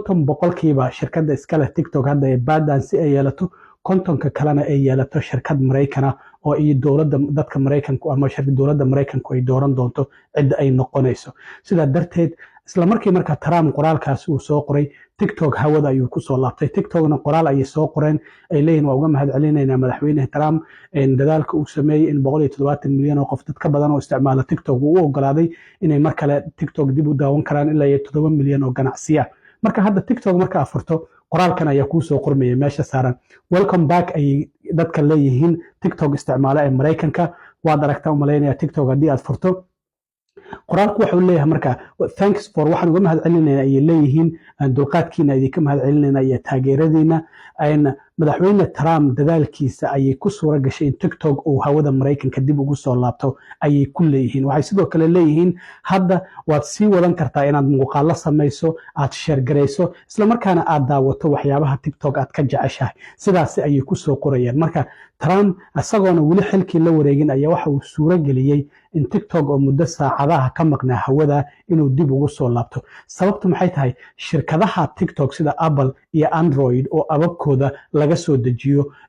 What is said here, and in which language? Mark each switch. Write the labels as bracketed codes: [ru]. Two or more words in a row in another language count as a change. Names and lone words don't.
[so] 50% shirkadda iskale TikTok hadda ee ByteDance ay yeelato 50 kalena ay yeelato shirkad Mareykan oo ay dowladda dadka Mareykanku ama shirkadda dowladda Mareykanku ay dooran doonto cid ay noqonayso sida darteed isla markaa Trump qoraalkaas uu soo qoray TikTok hawada ayuu ku soo laabtay TikTokna qoraal ay soo qoreen ay leeyihiin waa uga mahadcelinaynaa madaxweynaha Trump dadaalka uu sameeyay in 170 milyan oo qof dad ka badan oo isticmaala TikTok uu ogolaaday inay mar kale TikTok dib u daawan karaan ilaa 7 milyan oo ganacsiya marka hadda TikTok marka afurto qoraalkan ayaa ku soo qormaya meesha saaran [en] welcome back [so] ay dadka leeyihiin TikTok isticmaala ee Mareykanka waad aragtaa umaleynaya TikTok hadii aad furto qoraalku wuxuu leeyahay marka [en] thanks for [so] waxaan uga mahadcelinaynaa ay leeyihiin dulqaadkiina idinka mahadcelinaynaa iyo taageeradiina madaxweyne Trump dadaalkiisa ayay ku suura gashay in TikTok uu hawada Mareykanka dib ugu soo laabto ayay ku leeyihiin waxay sidoo kale leeyihiin hadda waad sii wadan kartaa inaad muuqaalo samayso aad share gareyso isla markaana aad daawato waxyaabaha TikTok aad ka jeceshahay sidaas ayay ku soo qorayaan marka Trump asagoona wali xilkii la wareegin ayaa waxa uu suura geliyay in TikTok oo muddo saacadaha ka maqnaa hawada inuu dib ugu soo laabto sababtu maxay tahay shirkadaha TikTok sida Apple iyo Android oo ababkooda laga soo dejiyo